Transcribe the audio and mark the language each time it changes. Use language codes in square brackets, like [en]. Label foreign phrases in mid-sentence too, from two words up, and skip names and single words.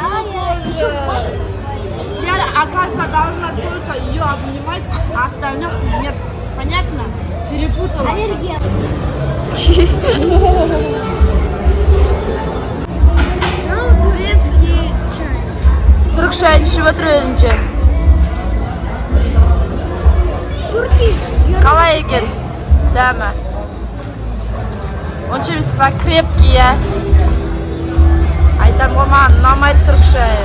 [ru] Я, оказывается, должна только ее обнимать, а остальных нет. Понятно? Перепутала. Аллергия. Турецкий чай. [kk] Түркше ішіп отыр өзінше. Туркиш. Қалай екен? Дәмі. Онша емес па, крепкий, я. Айтам ғой, маған ұнамайды түркше.